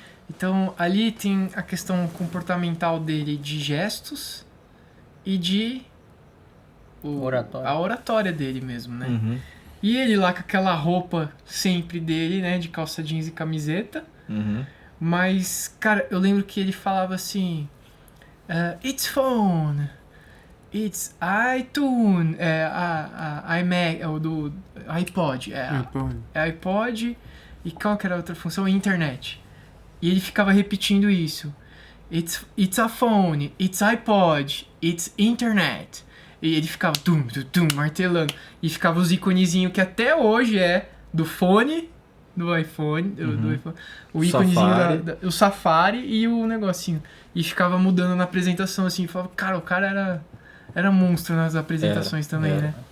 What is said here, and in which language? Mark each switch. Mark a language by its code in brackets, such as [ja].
[pt] Então, ali tem a questão comportamental dele de gestos e de... a oratória dele mesmo, né? Uhum. E ele lá com aquela roupa sempre dele, né? De calça jeans e camiseta. Uhum. Mas, cara, eu lembro que ele falava assim... [en] It's phone, it's iTunes, iMac, do iPod. [pt] iPod e qual que era a outra função? Internet. E ele ficava repetindo isso. [en] It's a phone, it's iPod, it's internet. [pt] E ele ficava martelando. E ficava os iconezinhos que até hoje é do fone, do iPhone, do iPhone, o íconezinho o Safari e o negocinho. E ficava mudando na apresentação assim. Falava, cara, o cara era monstro nas apresentações também, né?